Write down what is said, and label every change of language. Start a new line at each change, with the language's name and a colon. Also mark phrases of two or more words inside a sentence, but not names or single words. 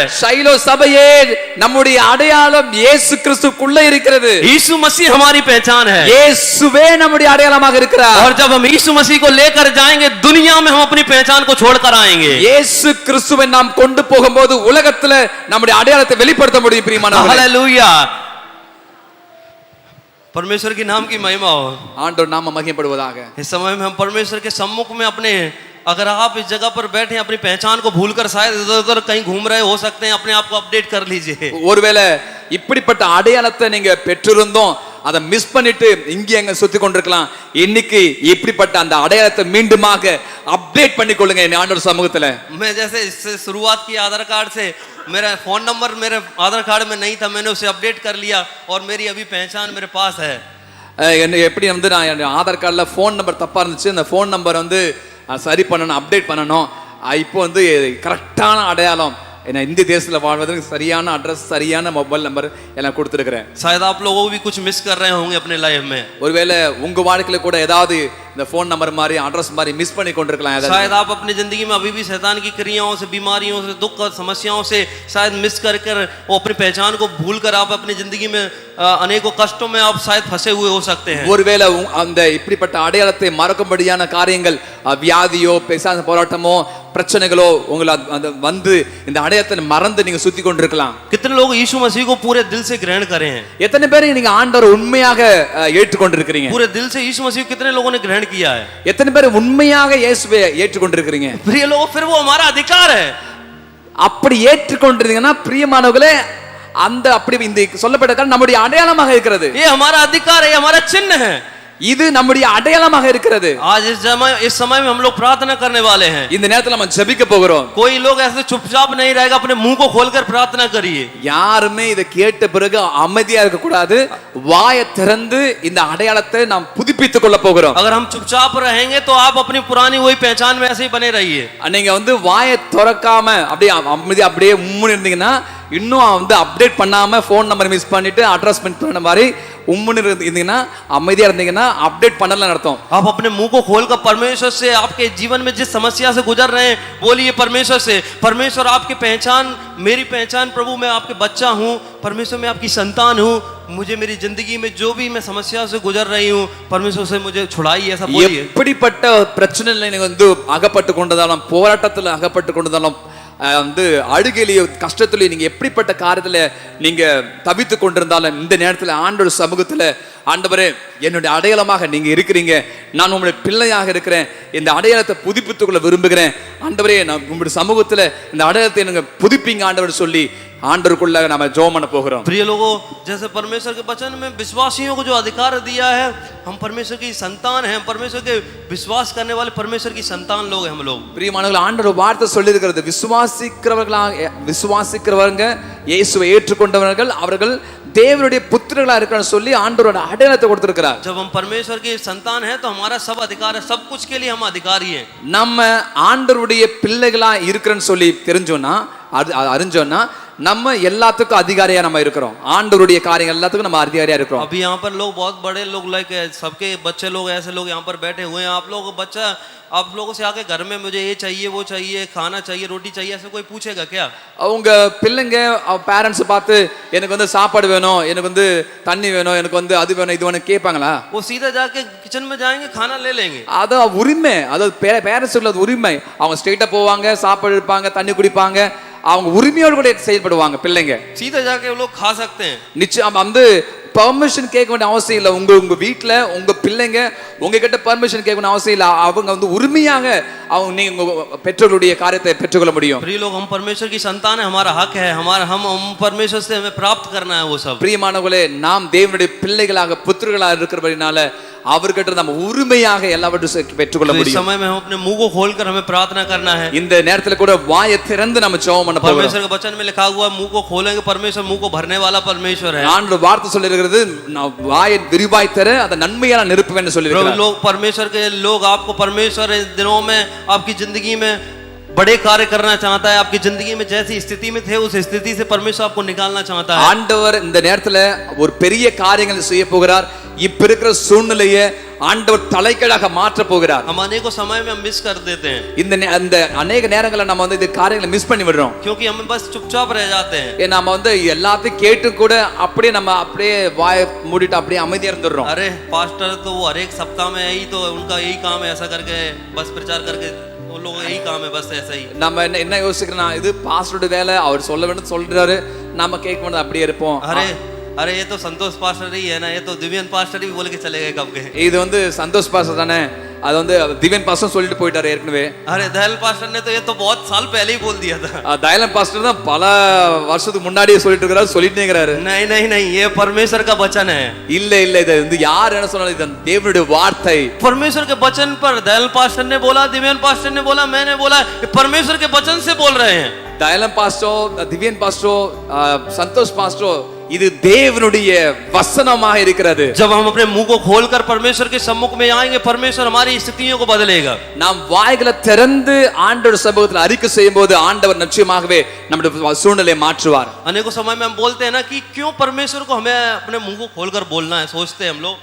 Tamil: ஷைலோ சபையே நம்முடைய அடையாளம் இயேசு கிறிஸ்துக்குள்ள இருக்கிறது.
Hindi: यीशु मसीह हमारी पहचान है.
Tamil: இயேசுவே நம்முடைய அடையாளமாக இருக்கிறார். இருக்கிறார்.
Hindi: और जब हम यीशु मसीह को लेकर जाएंगे दुनिया में हम अपनी पहचान को छोड़कर आएंगे.
Tamil: இயேசு கிறிஸ்துவை நாம் கொண்டு போகும்போது உலகத்துல நம்முடைய அடையாளத்தை வெளிப்படுத்த முடியும் பிரியமானவர்களே.
Hindi: हालेलुया. परमेश्वर के नाम की महिमा हो.
Tamil: ஆண்டவர் நாம மகிமைப்படுவதாக.
Hindi: इस समय में हम परमेश्वर के सम्मुख में अपने, अगर आप इस जगह पर बैठे अपनी पहचान को भूलकर शायद इधर उधर कहीं घूम रहे हो सकते हैं, अपने आप को अपडेट कर लीजिए.
Tamil: ஒருவேளை இப்படிப்பட்ட அடையாளத்தை நீங்க பெற்றிருந்தோம், அதை மிஸ் பண்ணிட்டு இங்க எங்க சுத்தி கொண்டிருக்கலாம். இன்னைக்கு இப்படிப்பட்ட அந்த அடையாளத்தை மீண்டுமாக அப்டேட் பண்ணிக்கொள்ளுங்க என் ஆண்டவர் சமூகத்துல.
Hindi: मैं जैसे इससे शुरुआत की आधार कार्ड से, मेरा
English: phone number
Hindi: मेरे आधार कार्ड में नहीं था, मैंने उसे अपडेट कर लिया और मेरी अभी पहचान मेरे पास है.
Tamil: எப்படி வந்து நான் என் ஆதார் கார்டுல
English: phone number
Tamil: தப்பா இருந்துச்சு, அந்த
English: phone number
Tamil: வந்து சரி பண்ணணும், அப்டேட் பண்ணணும். இப்போ வந்து கரெக்டான அடையாளம், என்ன இந்திய தேசத்துல வாழ்வதற்கு சரியான அட்ரஸ், சரியான
English: mobile number
Tamil: எல்லாம் கொடுத்துருக்கிறேன்.
Hindi: शायद आप लोगों भी कुछ मिस कर रहे होंगे अपने लाइफ में.
Tamil: ஒருவேளை உங்க வாழ்க்கையில கூட ஏதாவது இந்த
English: phone number
Tamil: மாதிரி அட்ரஸ் மாதிரி மிஸ் பண்ணி கொண்டிருக்கலாம்.
Hindi: शायद आप अपनी जिंदगी में अभी भी शैतान की क्रियाओं से, बीमारियों से, दुख और समस्याओं से शायद मिस कर वो अपनी पहचान को भूल कर आप अपनी जिंदगी में अनेकों कष्टों में आप शायद फंसे हुए हो सकते हैं.
Tamil: ஒருவேளை அந்த இப்படிப்பட்ட அடையாளத்தை மறக்கும்படியான காரியங்கள், வியாதியோ பிசாசு போராட்டமோ பிரச்சனைகளோ உங்களை வந்து இந்த அடையாளத்தை மறந்து நீங்க சுத்தி கொண்டிருக்கலாம்.
Hindi: कितने लोग यीशु मसीह को पूरे दिल से ग्रहण करे हैं?
Tamil: எத்தனை பேர் நீங்க ஆண்டவரை உண்மையாக ஏற்றுக்கொண்டிருக்கிறீங்க?
Hindi: पूरे दिल से यीशु मसीह को कितने लोगों ने ग्रहण किया है?
Tamil: எத்தனை பேர் உண்மையாக இயேசுவை ஏற்றுக்கொண்டிருக்கிறீங்க?
Hindi: प्रिय लोगों, फिर वो हमारा अधिकार है.
Tamil: அப்படி ஏற்றுக்கொண்டிருந்தீங்கன்னா பிரியமானவர்களே, அந்த அப்படி இந்த சொல்லப்பட்ட நம்முடைய அடையாளமாக இருக்கிறது.
Hindi: ये हमारा अधिकार है, ये हमारा चिन्ह है.
Tamil: இது நம்முடைய அடையாளமாக இருக்கிறது.
Hindi: आज इस समय में हम लोग प्रार्थना करने वाले हैं.
Tamil: இந்த நேரத்துல நம்ம ஜெபிக்க போகிறோம்.
Hindi: कोई लोग ऐसे चुपचाप नहीं रहेगा, अपने मुंह को खोलकर प्रार्थना करिए.
Tamil: யாருமே இதை கேட்ட பிறகு அமைதியா இருக்க கூடாது. வாயை திறந்து இந்த அடையாளத்தை நாம் புதுப்பித்துக் கொள்ள போகிறோம்.
Hindi: अगर हम चुपचाप रहेंगे तो आप अपनी पुरानी वही पहचान में ऐसे ही बने रहिए.
Tamil: நீங்க வந்து வாயை திறக்காம அப்படியே அமைதியா அப்படியே உம்முன்னு இருந்தீங்கன்னா, இன்னும் வந்து அப்டேட் பண்ணாம
English: phone number
Tamil: மிஸ் பண்ணிட்டு அட்ரஸ் மிஸ் பண்ண மாதிரி உம்முன்னு இருந்தீங்கன்னா, அமைதியா இருந்தீங்கன்னா அப்டேட் பண்ணலன்னு அர்த்தம்.
Hindi: आप अपने मुंह को खोलकर परमेश्वर से, आपके जीवन में जिस समस्या से गुजर रहे हैं, बोलिए परमेश्वर से, परमेश्वर आपकी पहचान, मेरी पहचान प्रभु मैं आपके बच्चा हूँ, परमेश्वर मैं आपकी संतान हूँ, मुझे मेरी जिंदगी में जो भी मैं समस्या से गुजर रही हूँ परमेश्वर से मुझे छुड़ाइए, ऐसा बोलिए.
Tamil: எப்படிப்பட்ட பிரச்சனையில நீங்க வந்து அகப்பட்டு கொண்டதாலும், போராட்டத்துல அகப்பட்டு கொண்டதாலும், வந்து அழுகையிலேயோ கஷ்டத்திலேயோ நீங்க எப்படிப்பட்ட காரியத்துல நீங்க தவித்து கொண்டிருந்தாலும் இந்த நேரத்துல ஆண்டவர் சமூகத்துல, ஆண்டவரே என்னுடைய அடையாளமாக நீங்க இருக்கிறீங்க, நான் உங்களுடைய பிள்ளையாக இருக்கிறேன், இந்த அடையாளத்தை புதுப்பித்துக் கொள்ள விரும்புகிறேன், ஆண்டவரே நான் உங்களுடைய சமூகத்துல இந்த அடையாளத்தை நீங்க புதுப்பிங்க ஆண்டவர் சொல்லி ஆண்டவருக்குள்ள நாம ஜெபம் பண்ண போகிறோம்.
Hindi: प्रिय लोगों, जैसे परमेश्वर के वचन में विश्वासियों को जो अधिकार दिया है, हम परमेश्वर की संतान हैं, परमेश्वर के विश्वास करने वाले परमेश्वर की संतान लोग हैं हम लोग.
Tamil: பிரியமானவர்களே, ஆண்டவர் வார்த்தை சொல்லி இருக்கிறது, விசுவாசிக்கிறவங்க இயேசுவை ஏற்றுக்கொண்டவர்கள் அவர்கள் தேவனுடைய புத்திரர்களா இருக்கிறான்னு சொல்லி ஆண்டவரோட அடையாளத்தை கொடுத்திருக்கிறார்.
Hindi: जब हम परमेश्वर की संतान हैं तो हमारा सब अधिकार है, सब कुछ के लिए हम अधिकारी हैं.
Tamil: நம்ம ஆண்டவருடைய பிள்ளைகளா இருக்கிறேன்னு சொல்லி தெரிஞ்சோம்னா, அறிஞ்சோம்னா நம்ம எல்லாத்துக்கும் அதிகாரியா நம்ம இருக்கிறோம். ஆண்டவருடைய காரியங்கள் எல்லாத்துக்கும் நம்ம அதிகாரியா இருக்கிறோம்.
Hindi: अभी यहाँ पर लोग बहुत बड़े लोग, लाइक सबके बच्चे लोग, ऐसे लोग यहाँ पर बैठे हुए हैं. आप लोगों को बच्चा, आप लोगों से आके घर में मुझे ये चाहिए, वो चाहिए, खाना चाहिए, रोटी चाहिए, ऐसे कोई पूछेगा क्या?
Tamil: அவங்க பிள்ளைங்க பேரண்ட்ஸ் பார்த்து எனக்கு வந்து சாப்பாடு வேணும், எனக்கு வந்து தண்ணி வேணும், எனக்கு வந்து அது வேணும், இது வேணும் கேட்பாங்களா?
Hindi: वो सीधा जाके किचन में जाएंगे, खाना ले लेंगे.
Tamil: அது உரிமை, அதாவது பேரண்ட்ஸ் உள்ளது உரிமை. அவங்க ஸ்ட்ரெயிட்டா போவாங்க, சாப்பாடு எடுப்பாங்க, தண்ணி குடிப்பாங்க, அவங்க உரிமையோடு கூட செயல்படுவாங்க பிள்ளைங்க.
Hindi: सीधा जाके वो लोग खा सकते हैं.
Tamil: நிச்சயம் வந்து பர்மிஷன் கேட்க வேண்டிய அவசியம் இல்லை. உங்க வீட்டுல உங்க பிள்ளைங்க உங்ககிட்ட பர்மிஷன் கேட்க வேண்டிய அவசியம் இல்லை. அவங்க வந்து உரிமையாக அவங்க நீங்க உங்க பெற்றோர்களுடைய காரியத்தை பெற்றுக்கொள்ள முடியும்.
Hindi: प्रिय लोग, हम परमेश्वर की संतान है, हमारा हक है, हम परमेश्वर से हमें प्राप्त करना है वो सब.
Tamil: பிரியமானவர்களே, நாம் தேவனுடைய பிள்ளைகளாக புத்திரர்களாக இருக்கிறபடினால அவர்கிட்ட நம்ம உரிமையாக எல்லாவற்றையும் பெற்றுக்கொள்ள முடியும்.
Hindi: इस समय में हम अपने मुंह को खोलकर हमें प्रार्थना करना है.
Tamil: இந்த நேரத்துல கூட வாயை திறந்து நம்ம ஜெபம் பண்ண போறோம்.
Hindi: परमेश्वर के वचन में लिखा हुआ है, मुंह को खोलेंगे परमेश्वर मुंह को भरने वाला परमेश्वर है.
Tamil: ஆண்டவர் வார்த்தை சொல்லி இருக்கிறது, நான் வாயை விரிவாய் தர அதை நன்மையான நிரப்புவேன்னு சொல்லி இருக்கிறார்.
Hindi: लोग परमेश्वर के लोग, आपको परमेश्वर इन दिनों में आपकी जिंदगी में बड़े कार्य करना चाहता है. आपकी जिंदगी में जैसी स्थिति में थे उस स्थिति से परमेश्वर आपको निकालना चाहता है.
Tamil: ஆண்டவர் இந்த நேரத்துல ஒரு பெரிய காரியங்களை செய்ய போகிறார். இப்ப இருக்கிற சூழ்நிலையை ஆண்டவர் தலைகீழாக மாற்ற போகிறார்.
Hindi: हम अनेकों समय में हम मिस कर देते हैं,
Tamil: இந்த அநேக நேரங்கள்ல நம்ம வந்து இந்த காரியங்களை மிஸ் பண்ணி விடுறோம்.
Hindi: क्योंकि हम बस चुपचाप रह जाते हैं.
Tamil: நம்ம வந்து எல்லாத்தையும் கேட்டு கூட அப்படியே நம்ம அப்படியே வாயை மூடிட்டு அப்படியே அமைதியா இருந்துடுறோம்.
Hindi: अरे पास्टर तो वो हर एक सप्ताह में यही तो उनका यही काम है, ऐसा करके बस प्रचार करके वो लोग यही काम है, बस ऐसा ही.
Tamil: நம்ம என்ன யோசிக்கிறோம்னா இது பாஸ்டரோட வேலை, அவர் சொல்ல வேண்டும் சொல்றாரு, நாம கேட்க வேண்டியது அப்படியே இருப்போம்.
Hindi: अरे ये तो संतोष पास्टर ही है ना, ये तो दिव्यन पास्टर ही बोल के चले गए कब के.
Tamil: இது வந்து சந்தோஷ் பாஸ்டர் தானே, அது வந்து திவ்யன் பாஸ்டர் சொல்லிட்டு போயிட்டாரு ஏற்கனவே.
Hindi: अरे दयाल पास्टर ने तो ये तो बहुत साल पहले ही बोल दिया था.
Tamil: தயாளன் பாஸ்டர் தான் பல வருஷத்துக்கு முன்னாடியே சொல்லிட்டு இருக்காரு, சொல்லிட்டே இருக்காரு.
Hindi: नहीं नहीं नहीं, ये परमेश्वर का वचन है.
Tamil: இல்ல இல்ல, இது வந்து யார் என்ன சொன்னாலும் இது தேவனுடைய வார்த்தை.
Hindi: परमेश्वर के वचन पर दयाल पास्टर ने बोला, दिव्यन पास्टर ने बोला, मैंने बोला, ये परमेश्वर के वचन से बोल रहे हैं.
Tamil: தயாளன் பாஸ்டர், திவ்யன் பாஸ்டர், சந்தோஷ் பாஸ்டர், இது தேவனுடைய வசனமாக இருக்கிறது.
Hindi: जब हम अपने मुंह को खोलकर परमेश्वर के सम्मुख में आएंगे, परमेश्वर हमारी स्थितियों को बदलेगा.
Tamil: நாம் வாய்களை திறந்து ஆண்டவர் சமூகத்தில் அறிக்கை செய்யும்போது ஆண்டவர் நிச்சயமாகவே நம்முடைய சூழ்நிலையை மாற்றுவார்.
Hindi: अनेकों समय में हम बोलते हैं ना कि क्यों परमेश्वर को हमें अपने मुंह को खोलकर बोलना है, सोचते हैं हम लोग.